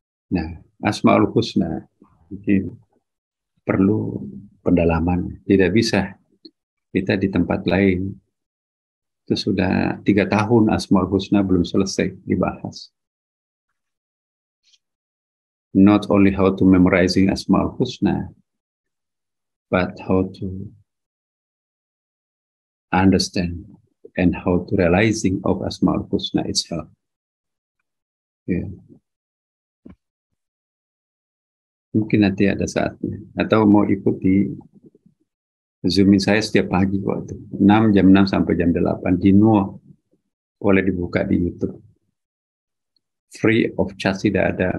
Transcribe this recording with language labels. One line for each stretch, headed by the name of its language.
Indonesian: Nah, Asma'ul Husna ini perlu pendalaman. Tidak bisa kita di tempat lain. Itu sudah 3 tahun Asma'ul Husna belum selesai dibahas.
English: Not only how to memorizing Asma'ul Husna, but how to understand and how to realizing of Asma'ul Husna itself. Yeah.
Indonesian: Mungkin nanti ada saatnya. Atau mau ikuti Zoomin saya setiap pagi waktu jam 6 sampai jam 8 di Nuh. Boleh dibuka di YouTube.
English: Free of charge
Indonesian: tidak ada.